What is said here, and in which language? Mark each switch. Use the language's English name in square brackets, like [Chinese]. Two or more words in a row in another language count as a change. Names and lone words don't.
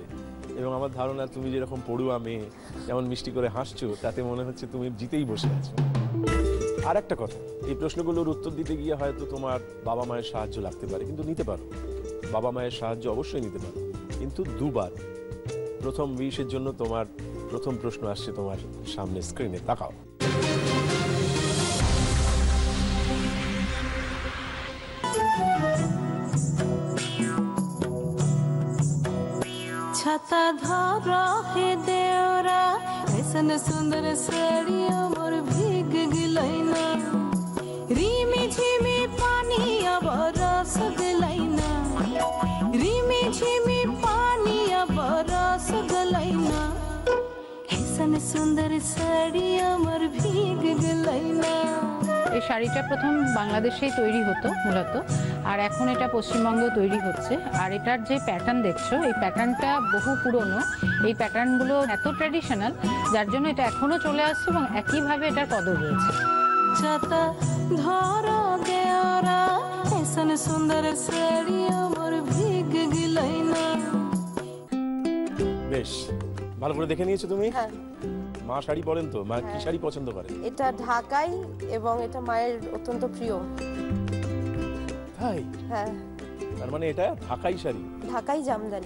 [Bangla] এবং আমার ধারণা তুমি যেরকম পড়ুয়া মেয়ে, যেমন মিষ্টি করে হাসছো, তাতে মনে হচ্ছে তুমি জিতেই বসে আছো। আর একটা কথা, এই প্রশ্নগুলোর উত্তর দিতে গিয়ে হয়তো তোমার বাবা মায়ের সাহায্য লাগতে পারে, কিন্তু নিতে পারো। বাবা মায়ের সাহায্য অবশ্যই নিতে পারো, কিন্তু 2বার। প্রথম 20-এর জন্য তোমার প্রথম প্রশ্ন আসছে তোমার সামনে, স্ক্রিনে তাকাও। [Bhojpuri] छाता धरा हे देवरा, ऐसन सुंदर साड़िया मोर भीग गिलैना, रिमी झिमी पानी अब रस गलैना, रिमी झिमी पानी अब रस गलैना, ऐसन सुंदर साड़िया मोर भीग गिलैना। [Bangla] এই শাড়িটা প্রথম বাংলাদেশেই তৈরি হতো মূলত, আর এখন এটা পশ্চিমবঙ্গেও তৈরি হচ্ছে। আর এটার যে প্যাটার্ন দেখছো, এই প্যাটার্নটা বহু পুরনো। এই প্যাটার্নগুলো এত ট্র্যাডিশনাল, যার জন্য এটা এখনো চলে আসছে এবং একইভাবে এটার কদর রয়েছে। [Bhojpuri] छाता धरो देवरा ऐसन सुंदर साड़ी मोर भीग गिलैना। [Bangla] বেশ ভালো করে দেখে নিয়েছো তুমি? হ্যাঁ, মা শাড়ি পরেন তো? মা কি শাড়ি পছন্দ করে? এটা ঢাকাই এবং এটা মায়ের অত্যন্ত প্রিয়। তাই? হ্যাঁ, তার মানে এটা ঢাকাই শাড়ি। ঢাকাই জামদানি।